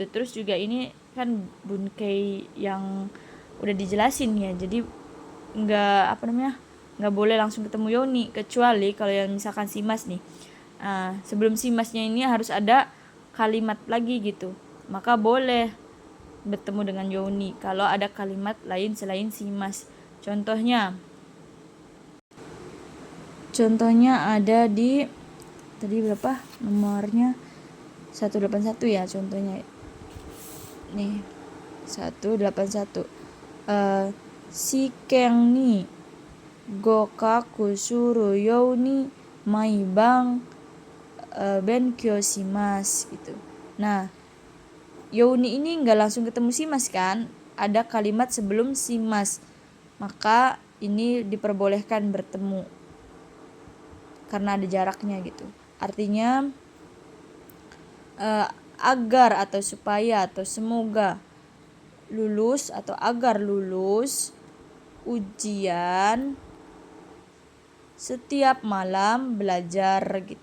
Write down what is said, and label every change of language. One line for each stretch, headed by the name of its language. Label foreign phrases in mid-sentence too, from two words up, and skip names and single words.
Indonesian: Terus juga ini kan bunkei yang udah dijelasin ya, jadi nggak boleh langsung ketemu yoni, kecuali kalau yang misalkan shimas nih, sebelum shimasnya ini harus ada kalimat lagi gitu, maka boleh bertemu dengan yoni kalau ada kalimat lain selain shimas. Contohnya ada di tadi berapa nomornya, 181 ya contohnya. Nih 181,
Japanese: 試験に合格するように毎晩勉強します gitu.
Indonesian: Nah, yoni ini nggak langsung ketemu shimas kan, ada kalimat sebelum shimas, maka ini diperbolehkan bertemu karena ada jaraknya gitu. Artinya agar atau supaya atau semoga lulus atau agar lulus ujian setiap malam belajar gitu.